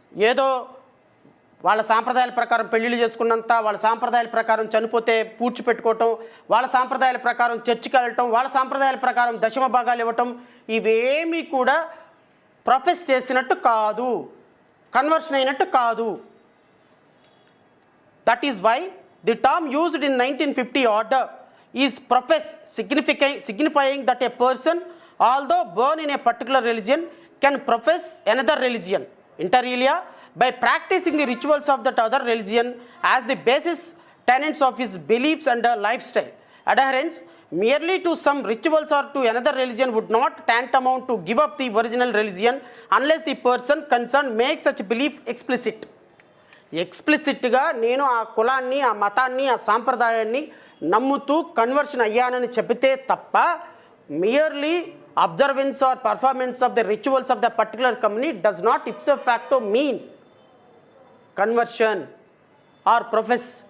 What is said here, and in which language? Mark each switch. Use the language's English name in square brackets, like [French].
[Telugu] ఏదో వాళ్ళ సాంప్రదాయాల ప్రకారం పెళ్ళిళ్ళు చేసుకున్నంత, వాళ్ళ సాంప్రదాయాల ప్రకారం చనిపోతే పూడ్చిపెట్టుకోవటం, వాళ్ళ సాంప్రదాయాల ప్రకారం చర్చికి వెళ్ళటం, వాళ్ళ సాంప్రదాయాల ప్రకారం దశమ భాగాలు ఇవ్వటం, ఇవేమీ కూడా ప్రొఫెస్ చేసినట్టు కాదు, కన్వర్షన్ అయినట్టు కాదు. [English] That is why the term used in 1950 order is profess, signifying that a person, although born in a particular religion, can profess another religion inter alia by practicing the rituals of that other religion as the basis tenets of his beliefs and lifestyle. Adherence merely to some rituals or to another religion would not tantamount to give up the original religion unless the person concerned makes such belief explicit. [Telugu] ఎక్స్ప్లిసిట్గా నేను ఆ కులాన్ని, ఆ మతాన్ని, ఆ సాంప్రదాయాన్ని నమ్ముతూ conversion అయ్యానని చెబితే తప్ప [English] Merely observance are performance of the rituals of the particular community does not ఇప్సో facto mean conversion are profess.